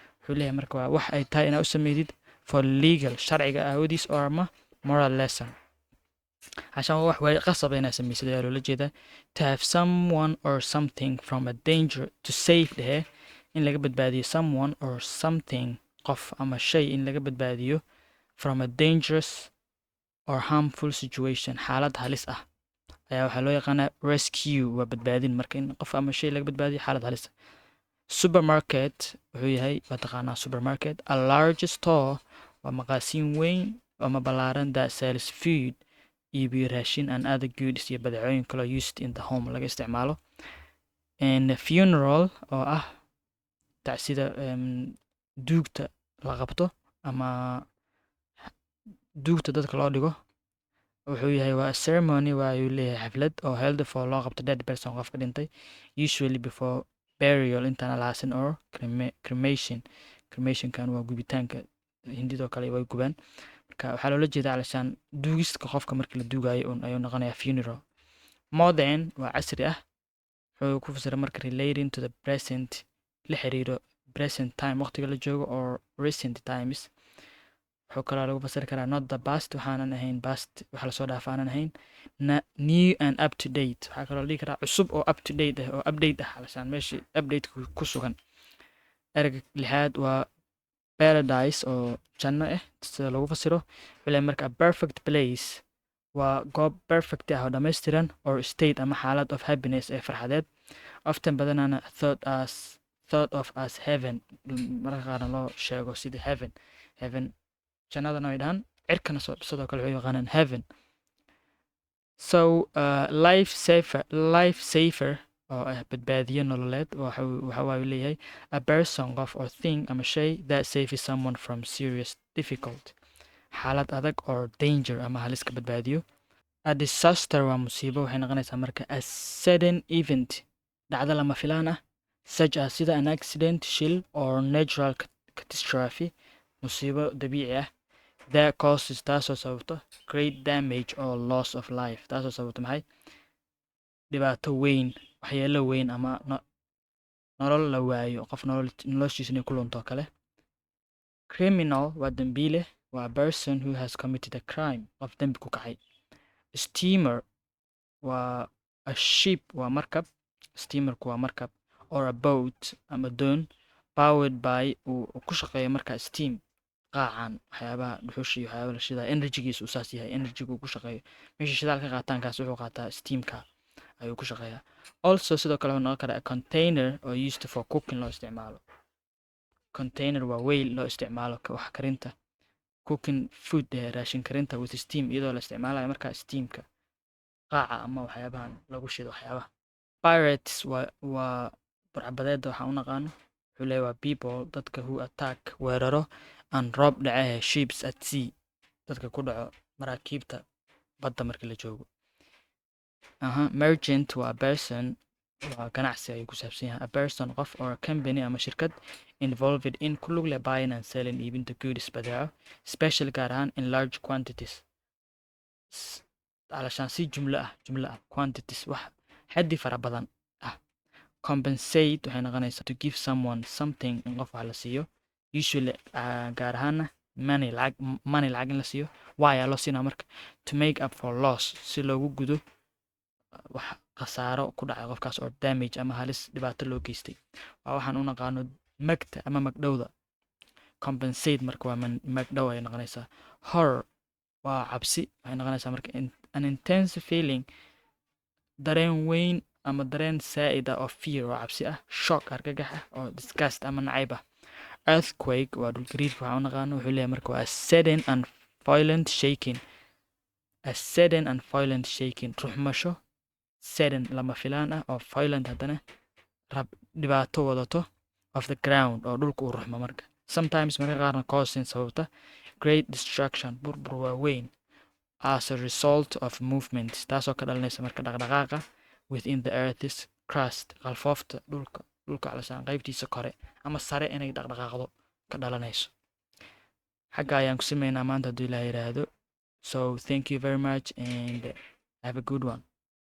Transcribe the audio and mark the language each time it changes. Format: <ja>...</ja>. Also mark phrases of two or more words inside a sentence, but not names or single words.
<so>wuxuu leeyahay marka waa wax ay tahay inaad u sameydid</so> <en>for legal</en> <so>sharciga aawadiis or ama</so> <en>moral lesson</en> <so>عشان wax way qasab inaad samaysid ayaa loola jeedaa</so> <en>to have someone or something from a danger to save</en> <so>dhehe in laga badbaadiyo</so> <en>someone or something</en> <so>qof ama shay in laga badbaadiyo</so> <en>from a dangerous or harmful situation</en> <so>xaalad halis ah ayaa waxaa loo yaqaanaa rescue waa badbaadin marka in qof ama shay laga badbaadiyo xaalad halis ah supermarket wuxuu yahay waa taqaanaa supermarket</so> <en>a large store</en> <so>waa maqaasiin weyn ama ballaaran</so> <en>that sells food</en> <so>iibiyo raashin</so> <en>and other goods</en> <so>iyo badeecooyin kaloo</so> <en>used in the home</en> <so>laga isticmaalo</so> <en>and funeral</en> <so>oo ah tacsida duugta la qabto ama duugta dadka loo dhigo wuxuu yahay waa ceremony waa ayuu leeyahay xaflad oo</so> <en>held for</en> <so>loo qabto</so> <en>dead person</en> <so>qofka dhintay</so> <en>usually before burial</en> <so>intaan la aasin</so> <en>or cremationkan</en> <so>waa gubitaanka hindidoo kale way gubaan marka waxaa loola jeedaa alashaan duugista qofka markii la duugayo un ayuu noqonayaa</so> <en>funeral modern</en> <so>waa casri ah wuxuu ku fasira marka</so> <en>relating to the present</en> <so>la xiriiro</so> <en>present time</en> <so>waqtiga la joogo</so> <en>or recent times</en> <so>wuxuu kaloo lagu fasiri karaa</so> <en>not the past</en> <so>waxaanan ahayn past waxa lasoo dhaafa aanan ahayn</so> <en>new and up to date</en> <so>waxaa kaloo dhihi karaa cusub oo</so> <en>up to date</en> <so>ah oo update ah alashaan meeshii update ku sugan erga lixaad waa paradise oo janno ah sida lagu fasiro wila marka</so> <en>perfect place</en> <so>waa goob perfect ah oo dhammaystiran</so> <en>or state</en> <so>ama xaalad</so> <en>of happiness</en> <so>ee farxadeed often badanana</so> <en>thought of as heaven</en> <so>marka qaarna loo sheego sida heaven jannadana way dhahan cirkana sidoo kale waxay yaqaanaan</so> <en>heaven so life safer</en> <so>oo ah badbaadiyo nololeed waxa uu leeyahay</so> <en>a person</en> <so>qof</so> <en>or thing</en> <so>ama shay</so> <en>that saves someone from serious difficult</en> <so>xaalad adag</so> <en>or danger</en> <so>ama halis ka badbaadiyo</so> <en>a disaster</en> <so>waa musiibo waxay noqonaysaa marka</so> <en>a sudden event</en> <so>dhacdo lama filaan ah</so> <en>such as</en> <so>sida</so> <en>an accident</en> <so>shil</so> <en>or natural</en> <so>catastrophe musiibo dabiici ah</so> <en>that causes</en> <so>taasoo sababto</so> <en>great damage or loss of life</en> <so>taasoo sababto maxay dhibaato weyn waxyeelo weyn ama nolol la waayo qof noloshiisa inay ku lunto kale criminal waa dembiile waa</so> <en>person who has committed a crime</en> <so>qof dembi ku kacay steamer waa</so> <en>a ship</en> <so>waa markab steamerku waa markab</so> <en>or a boat</en> <so>ama doon</so> <en>powered by</en> <so>uu ku shaqeeyo markaa steam qaacan waxyaabaha dhuxusha iyo waxyaaba la shidaa energygiisa uu saas yahay energygu uu ku shaqeeyo meesha shidaal ka qaataankaas wuxuu qaataa steamka ayuu ku shaqeeyaa also sidoo kale wuxuu noqon karaa</so> <en>a container</en> <so>oo</so> <en>used for cooking</en> <so>loo isticmaalo container waa weyl loo isticmaalo wax karinta</so> <en>cooking food</en> <so>raashin karinta</so> <en>with steam</en> <so>iyadoo la isticmaalayo markaa steamka qaaca ama waxyaabahan lagu shido waxyaabaha pirates waa burcabadeeda waxaan u naqaano wuxuu leeyahay waa people dadka</so> <en>who attack</en> <so>weeraro</so> <en>and rob</en> <so>dhacaha</so> <en>ships at sea</en> <so>dadka ku dhaco maraakiibta badda markii la joogo merchant waa person waa ganacsi ayuu ku saabsan yahay</so> <en>a person</en> <so>qof</so> <en>or a company</en> <so>ama shirkad</so> <en>involved in</en> <so>ku lug leh</so> <en>buying and selling</en> <so>iibinta goods badeeco special gaar ahaan</so> <en>in large quantities</en> <so>alashaan si jumlo ah quantities wax xaddi fara badan ah compensate waxay noqonaysaa</so> <en>to give someone something in</en> <so>qof wax la siiyo usually gaar ahaana money lacag in la siiyo waayaa loo siinaa marka</so> <en>to make up for loss</en> <so>si loogu gudo wax khasaaro ku dhacay qofkaas oo damage ama halis dhibaato loo geystay waa waxaan u naqaano magta ama magdhowda compensate marka waa magdhow ay noqonaysaa horror waa cabsi waxay noqonaysaa marka</so> <en>an intense feeling</en> <so>dareen weyn ama dareen saa'id ah oo fear oo cabsi ah shock argagax ah oo disgust ama nacayb ah earthquake waa dhulgariirka waxaan u naqaano wuxuu leeyahay marka waa</so> <en>sudden and violent shaking</en> <so>ruxmasho sudden lama filaan ah oo violent haddana dhibaato wadato</so> <en>of the ground</en> <so>oo dhulka uu ruxmo marka sometimes marka qaarna causing sababta</so> <en>great destruction</en> <so>burbur waaweyn</so> <en>as a result of movements</en> <so>taasoo ka dhalanaysa marka dhaqdhaqaaqa</so> <en>within the earth's crust</en> <so>qalfoofta dhulka calashaan qaybtiisa kore ama sare inay dhaqdhaqaaqdo ka dhalanayso xagga ayaan ku sameynaa maanta hadduu ilaaha yidhaahdo</so> <en>so thank you very much and have a good one</en>